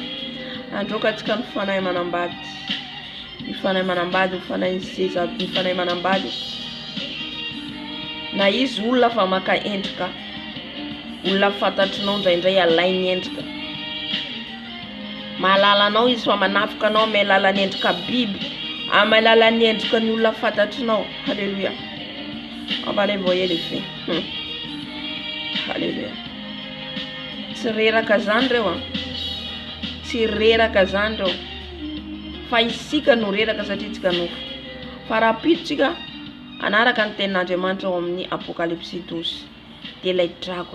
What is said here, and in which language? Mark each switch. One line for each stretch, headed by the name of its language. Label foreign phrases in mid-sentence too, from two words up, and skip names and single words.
Malagasy: Androka antsika ny fanahy manambady, ny fanahy manambady, ny fanahy seza, ny fanahy manambady. Na izy olona fa maka endrika, olona fantatrinao indraindray alainy endrika. Mahalalanao izy fa manafika anao amin'ny alalan'ny endrika biby, amin'ny alalan'ny endrika ny olona fantatrinao. Halleluja.
French: On va les voyer les faits.
Malagasy: Halleluja. Tsy reraka zany reo tsy reraka zany reo fa isika no reraka satria tsika nofo. Fa raha piditsika anaraka ny tenin'Andriamanitra ao amin'ny Apocalypse 12 dia ilay dragona.